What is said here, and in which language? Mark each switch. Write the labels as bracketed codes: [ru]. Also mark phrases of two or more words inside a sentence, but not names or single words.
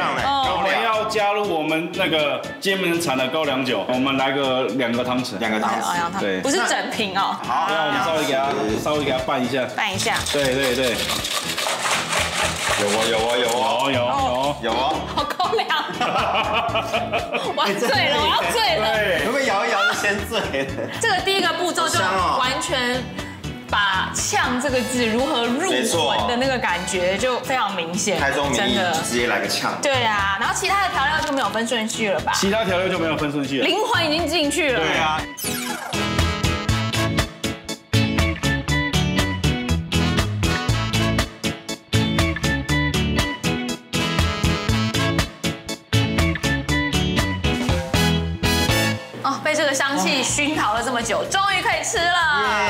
[zh] 我們要加入我們那個金門產的高粱酒，我們來個2個湯匙。2個湯匙。對。不是整瓶哦。好。那我們稍微給它拌一下。拌一下。對。有哦，好高粱，我要醉了，会不会摇一摇就先醉了？這個第一個步驟就完全把嗆這個字如何入魂的那個感覺就非常明顯，開宗明義就直接來個嗆。對啊，然後其他的調料就沒有分順序了吧？其他調料就沒有分順序了，靈魂已經進去了。對啊。被這個香氣熏陶了這麼久，終於可以吃了。